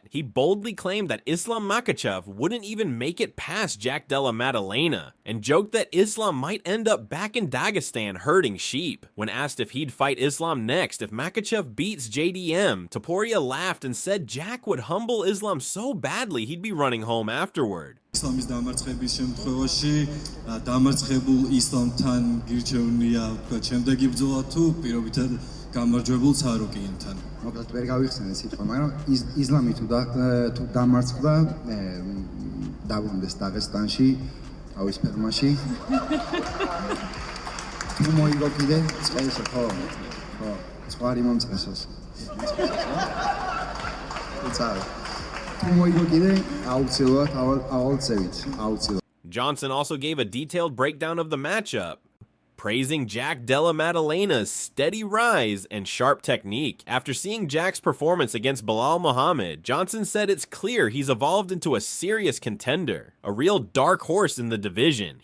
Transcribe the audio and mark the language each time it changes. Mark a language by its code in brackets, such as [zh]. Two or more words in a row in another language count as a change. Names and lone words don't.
[en] He boldly claimed that Islam Makhachev wouldn't even make it past Jack Della Maddalena, and joked that Islam might end up back in Dagestan herding sheep. When asked if he'd fight Islam next if Makhachev beats JDM, Topuria laughed and said Jack would humble Islam so badly he'd be running home afterward. [ka] ისლამის დამარცხების შემთხვევაში დამარცხებულ ისლამთან გირჩევნია თქვა შემდეგი ბრძოლა თუ პირობითად გამარჯვებულ ცარუკინთან. მოკლედ ვერ გავიხსენე სიტყვა, მაგრამ ისლამი თუ დამარცხდა დაბრუნდეს დაღესტანში, თავის ფერმაში. თუ მოიგო კიდე წესო ხო. ხო, ზღვარი მომწესოს. [en] Johnson also gave a detailed breakdown of the matchup, praising Jack Della Maddalena's steady rise and sharp technique. After seeing Jack's performance against Balal Muhammad, Johnson said it's clear he's evolved into a serious contender, a real dark horse in the division.